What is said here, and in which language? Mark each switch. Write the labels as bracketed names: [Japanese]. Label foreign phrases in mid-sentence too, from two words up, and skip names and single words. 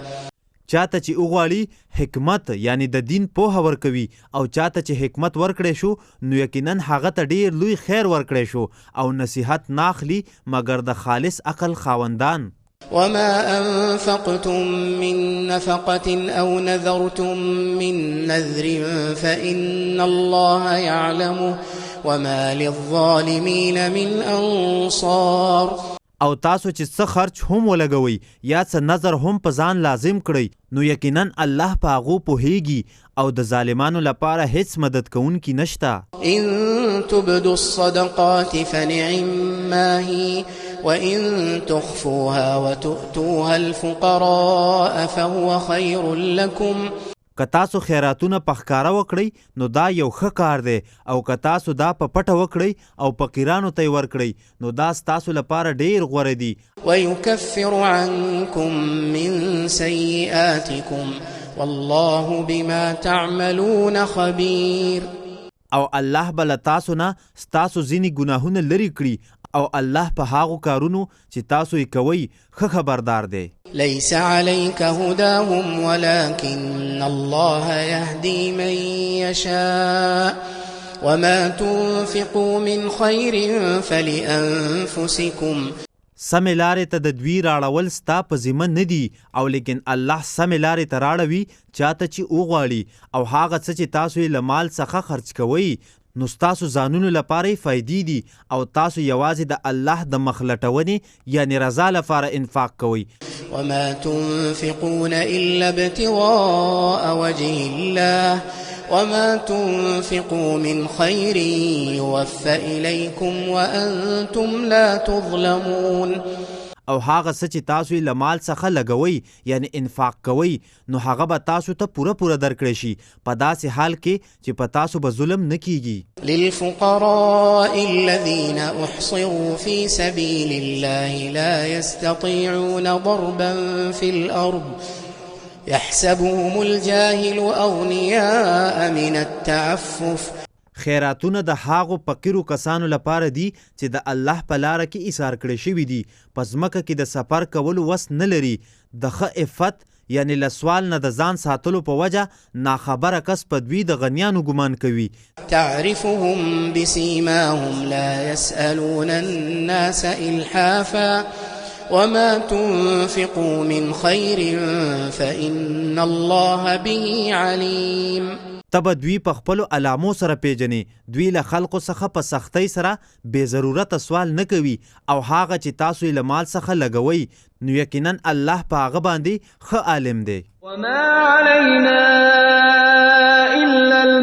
[Pashto] چاته چې وغواړي حکمت یعنی د دین پوهه ورکوي او چاته چې حکمت ورکړی شو نو یقینا هغه ته ډیر لوی خیر ورکړی شو او نصیحت ناخلی مګر د خالص عقل خاوندان. [Arabic] وما أنفقتم من نفقة أو نذرتم من نذر فإن الله يعلمه وما للظالمين من أنصار. [Pashto] او تاسو چې څه خرچ هم ولګوئ یا څه نظر هم په ځان لازم کړئ نو یقینا الله په هغو پوهیږي او د ظالمانو لپاره هیڅ مدد کوونکی نشته. [Arabic] إن تبدوا الصدقات فنعما هي وإن تخفوها وتؤتوها الفقراء فهو خير لكم. [Pashto] که تاسو خیراتونه په ښکاره وکړئ نو دا یو ښه کار دی او که تاسو دا په پټه وکړئ او فقیرانو ته یې ورکړئ نو دا ستاسو لپاره ډیر غوره دي. [Arabic] ويكفر عنكم من سيئاتكم والله بما تعملون خبير. [Pashto] او الله به له تاسو نه ستاسو ځینې ګناهونه لرې کړي او الله په هغو کارونو چې تاسو یې کوئ ښه خبردار دی. [Arabic] ليس عليك هداهم ولكن الله يهدي من يشاء وما تنفقوا من خير فلأنفسكم. [Pashto] سمې لارې ته د دوی راړول ستا په ذمه نه دي او لیکن الله سمې لارې ته راړوي چاته چې وغواړي او هغه څه چې تاسو یې له مال څخه خرچ کوئ نو ستاسو ځانونو لپاره فایدې دي او تاسو یوازې د الله د مخ لټونې یعنی رضا لپاره انفاق کوئ. [Arabic] وما تنفقون إلا ابتغاء وجه الله وما تنفقوا من خير يوفى إليكم وأنتم لا تظلمون. [Pashto] او هغه څه چې تاسو یې له مال څخه لګوئ یعنی انفاق کوئ نو هغه به تاسو ته پوره درکړی شي په داسې حال کې چې په تاسو به ظلم نه کیږي. [Arabic] للفقراء الذين أحصروا في سبيل الله لا يستطيعون ضربا في الأرض يحسبهم الجاهل أغنياء من التعفف. [Pashto] خیراتونه د هاغو فقیرو کسانو لپاره دي چې د الله په لاره کې ایثار کړی شوي دي په ځمکه کې د سفر کولو وس نه لري د ښه عفت یعنی له سوال نه د ځان ساتلو په وجه ناخبره کس په دوی د غنیانو ګمان کوي. [Arabic] تعرفهم بسیماهم لا يسألون الناس إلحافا وما تنفقوا من خير فإن الله به عليم. [Pashto] تبه دوی په خپلو علامو سره پیژنې دوی له خلقو څخه په سختۍ سره بې ضرورته سوال نه کوي او هغه چې تاسو یې له مال څخه لګوئ نو یقینا الله په هغه باندې ښه عالم دی. [Arabic] وما علينا إلا